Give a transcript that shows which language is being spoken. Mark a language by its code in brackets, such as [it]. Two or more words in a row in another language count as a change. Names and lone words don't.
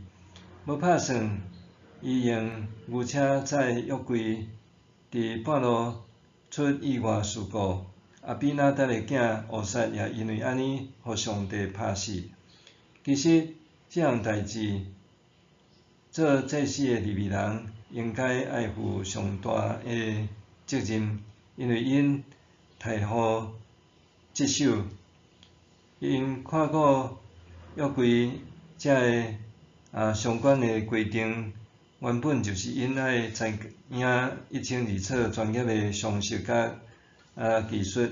[nan] 要拍算，伊用牛车载约柜，伫半路出意外事故，阿比拿达的囝乌撒也因为安尼，互上帝拍死。其实这项代志，做祭司的利未人应该爱负上大的责任，因为因太好接手，因看顾约柜这个相关的规定，原本就是因爱知影一清二楚专业的常识甲技术。